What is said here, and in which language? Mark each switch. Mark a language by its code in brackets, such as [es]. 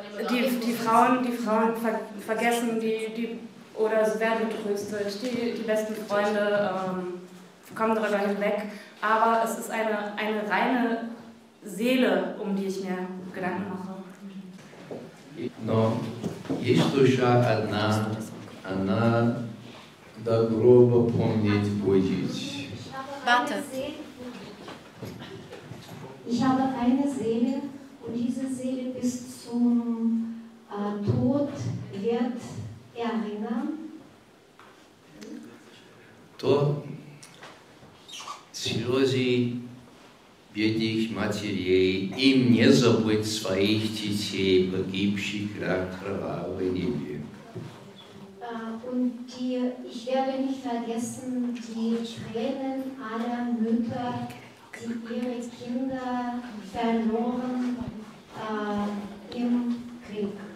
[de] Die Frauen vergessen oder sie werden getröstet. Die besten Freunde kommen darüber hinweg. Aber es ist eine reine Seele, um die ich mir Gedanken mache. [ru] Но есть душа одна, она до гроба помнить будет. [de] Warte. Ich habe eine Seele und diese Seele bis zum Tod wird erinnern. [ru] То слезы бедных матерей, им не забыть своих детей, погибших в кровавой небе. [de] Und ich werde nicht vergessen die Tränen aller Mütter, die ihre Kinder verloren im Krieg.